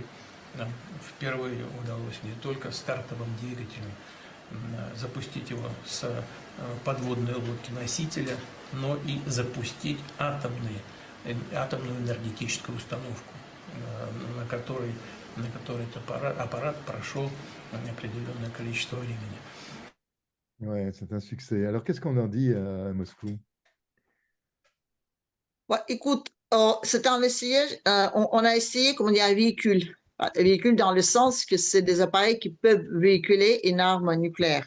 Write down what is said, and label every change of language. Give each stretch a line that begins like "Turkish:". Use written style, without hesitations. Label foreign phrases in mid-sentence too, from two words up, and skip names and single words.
Russian: Нам впервые удалось не только стартовым двигателем запустить его с подводной лодки-носителя, но и запустить атомную энергетическую установку, на которой этот аппарат прошел определенное количество времени.
French: Ouais, c'est un succès. Alors, qu'est-ce qu'on en dit à Moscou? Ouais, écoute, c'est un essai, on a essayé, comment dire, un véhicule. Un véhicule dans le sens que c'est des appareils qui peuvent véhiculer une arme nucléaire.